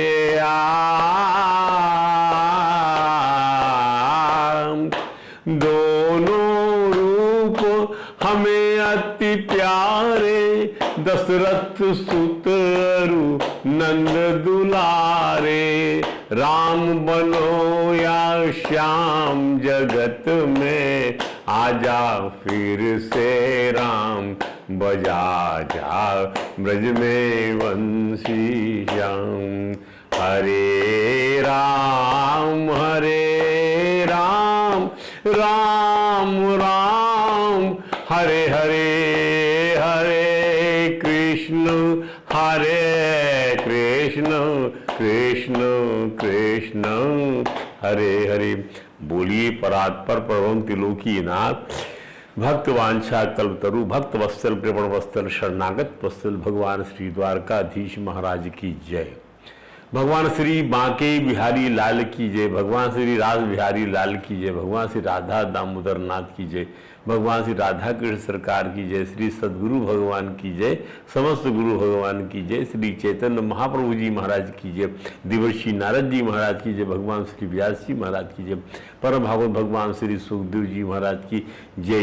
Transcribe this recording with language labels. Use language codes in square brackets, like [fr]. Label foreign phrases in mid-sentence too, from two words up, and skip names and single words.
[hi] दोनों रूप हमें अति प्यारे, दशरथ सुत अरु नंद दुलारे। राम बनो या श्याम जगत में, आजा फिर से राम बजा जा ब्रज में वंशी श्याम। हरे राम राम राम हरे हरे, हरे कृष्ण कृष्ण कृष्ण हरे हरे। बोलिए परात्पर परम त्रिलोकीनाथ, भक्त वांछा कल्पतरु, भक्त वत्सल कृपण वत्सल शरणागत वत्सल भगवान श्री द्वारकाधीश महाराज की जय। भगवान श्री बांके बिहारी लाल की जय, भगवान श्री राज बिहारी लाल की जय, भगवान श्री राधा दामोदर नाथ की जय, भगवान श्री राधा कृष्ण सरकार की जय, श्री सद्गुरु भगवान की जय, समस्त गुरु भगवान की जय, श्री चैतन्य महाप्रभु जी महाराज की जय, देवर्षि नारद जी महाराज की जय, भगवान श्री व्यास जी महाराज की जय, परम भागवत भगवान श्री सुखदेव जी महाराज की जय।